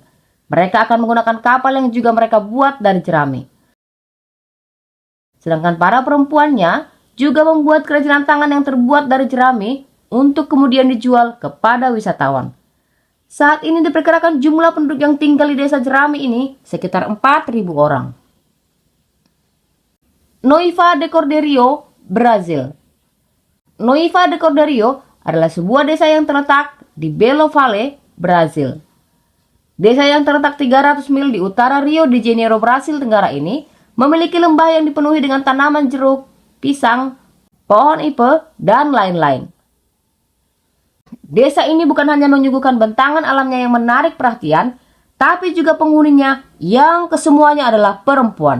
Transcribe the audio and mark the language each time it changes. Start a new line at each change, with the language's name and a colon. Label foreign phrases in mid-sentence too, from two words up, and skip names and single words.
Indonesian: Mereka akan menggunakan kapal yang juga mereka buat dari jerami. Sedangkan para perempuannya juga membuat kerajinan tangan yang terbuat dari jerami untuk kemudian dijual kepada wisatawan. Saat ini diperkirakan jumlah penduduk yang tinggal di desa jerami ini sekitar 4.000 orang. Noiva de Cordeiro, Brazil. Noiva de Cordeiro adalah sebuah desa yang terletak di Belo Vale, Brazil. Desa yang terletak 300 mil di utara Rio de Janeiro, Brasil Tenggara ini memiliki lembah yang dipenuhi dengan tanaman jeruk, pisang, pohon ipe, dan lain-lain. Desa ini bukan hanya menyuguhkan bentangan alamnya yang menarik perhatian, tapi juga penghuninya yang kesemuanya adalah perempuan.